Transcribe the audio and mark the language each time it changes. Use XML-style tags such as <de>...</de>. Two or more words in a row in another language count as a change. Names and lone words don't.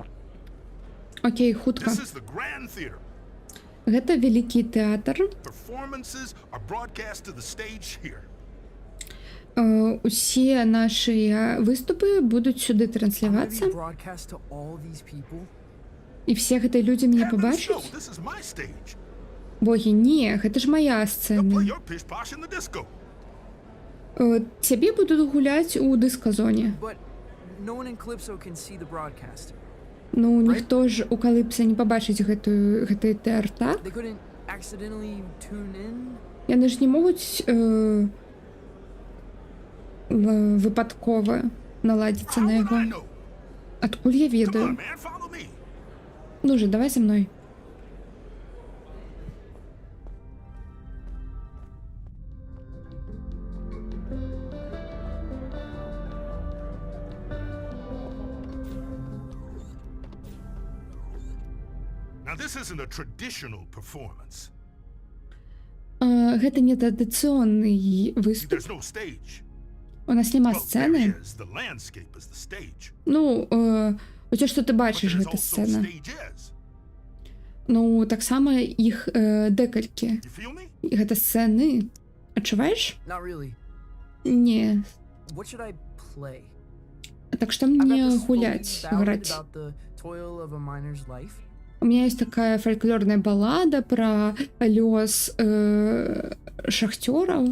<be>Окей, хутка.</be> <en>This is the Grand Theater.</en> <be>Гэта вялікі тэатр.</be> <en>Performances are broadcast to the stage here.</en> <be>Усе нашыя выступы будуць сюды</be> <en>I'm gonna</en> <be>транслявацца.</be> <en>be broadcast to all these people.</en> <be>І все гэтыя людзі мяне</be> <en>Heavens, no,</en> <be>пабачаць?</be> <en>this is my stage.</en> <be>Богі, не, гэта ж мая</be> <en>They'll play</en> <be>сцэна.</be> <en>your pish posh in the disco.</en> <be>Цябе будуць гуляць у дыска-зоне.</be> <en>But no one in Calypso can see the broadcast.</en> <be>Ну, ніхто ж у Каліпса не пабачыць гэты ТР, так?</be> <en>They couldn't accidentally tune in.</en> <be>Яны ж не могуць выпадкова наладзіцца на яго. Адкуль я ведаю?</be> <en>Man, follow me.</en> <ru>Ну же, давай за мной.</ru> <en>Now, this isn't a traditional performance.</en> <be>Гэта не традыцыйны выступ.</be> <en>There's no stage.</en> <be>У нас няма</be> <en>Well, there</en> <be>сцэны.</be> <en>is. The landscape is the stage.</en> <be>Ну, оце што ты</be> <en>But</en> <be>бачыш,</be> <en>there's</en> <be>гэта</be> <en>also</en> <be>сцэна.</be> <en>stages.</en> <be>Ну, таксама іх декалькі.</be> <en>You feel me?</en> <be>Гэта сцэны. Адчуваеш?</be> <en>Not really.</en> <be>Не.</be> <en>What should I play?</en> <ru>Так что</ru> <en>I've got</en> <be>мне</be> <en>this</en> <ru>гулять,</ru> <en>folk ballad</en> <ru>играть?</ru> <en>about the toil of a miner's life.</en> <ru>У меня есть такая фольклорная баллада про</ru> <be>лёс шахтёраў.</be>